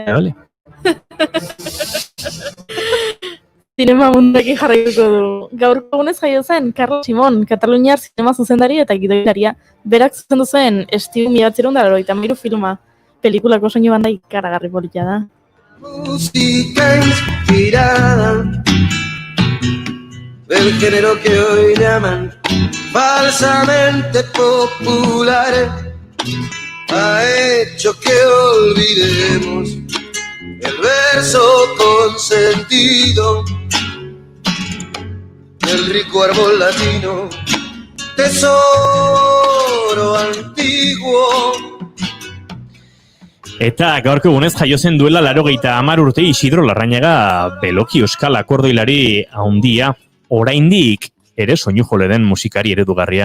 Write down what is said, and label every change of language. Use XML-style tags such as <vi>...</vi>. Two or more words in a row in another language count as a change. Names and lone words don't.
<eu>Vale. Zinema munduarekin jarraituko du. Gaurko egunez jaio zen Carlos Simón, Kataluniar zinema zuzendari eta gidoilaria. Berak zuzendu zen Estiu 1983 filma. Pelikulako soinu banda ikaragarri polita da.</eu> <es>Música inspirada del género que hoy llaman falsamente popular ha hecho que olvidemos el verso consentido del rico árbol latino, tesoro antiguo.</es> <eu>Eta gaurko egunez jaio zen duela 90 urte Isidro Larrañaga beloki euskal akordoilari handia, oraindik ere soinu jole den musikari eredugarria.</eu>